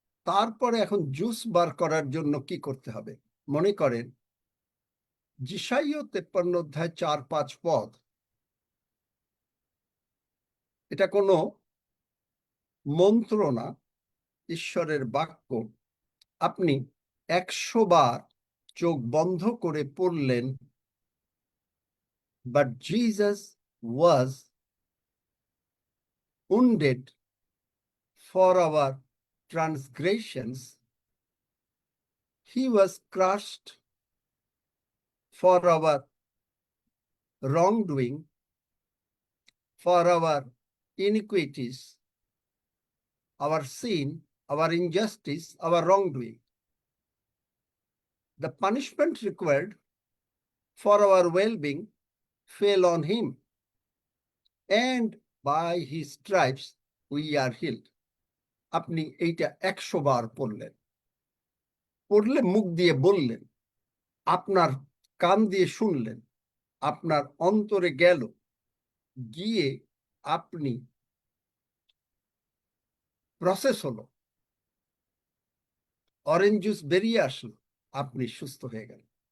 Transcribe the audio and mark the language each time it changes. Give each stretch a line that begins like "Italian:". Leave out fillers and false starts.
Bangla: তারপরে এখন juice bar করার জন্য কি করতে হবে? মনে করেন যিশাইয় 53 অধ্যায় 4-5 পদ, এটা কোনো মন্ত্র না, ঈশ্বরের বাক্য। আপনি 100 বার চোখ বন্ধ করে পড়লেন,
English: But Jesus was wounded for our transgressions, he was crushed for our wrongdoing, for our iniquities, our sin, our injustice, our wrongdoing. The punishment required for our well-being fell on him, and by his stripes we are healed.
Bangla: আপনি এইটা 100 বার পড়লেন, পড়লে মুখ দিয়ে বললেন, আপনার কান দিয়ে শুনলেন, আপনার অন্তরে গেল, গিয়ে আপনি প্রসেস হলো, অরেঞ্জ জুস বেরিয়ে আসলো, আপনি সুস্থ হয়ে গেলেন।